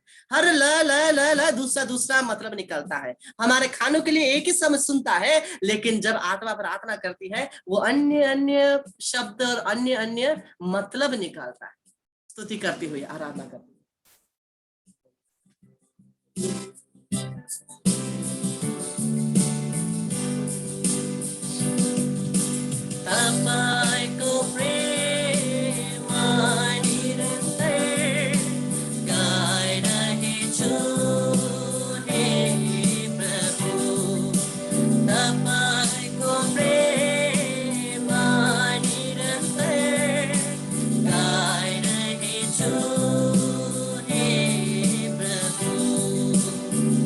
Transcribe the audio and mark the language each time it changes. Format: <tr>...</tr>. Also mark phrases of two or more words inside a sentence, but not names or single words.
<hi>हर ल ल ल ल दूसरा दूसरा मतलब निकलता है। हमारे खानों के लिए एक ही समझ सुनता है, लेकिन जब आत्मा प्रार्थना करती है, वो अन्य अन्य शब्द और अन्य अन्य मतलब निकालता है। स्तुति करती हुई, आराधना करती हुई।</hi> <ne>तपाईँको प्रेममा निरन्तर गाइरहेछु हे प्रभु। तपाईँको प्रेममा निरन्तर गाइरहेछु हे प्रभु।</ne>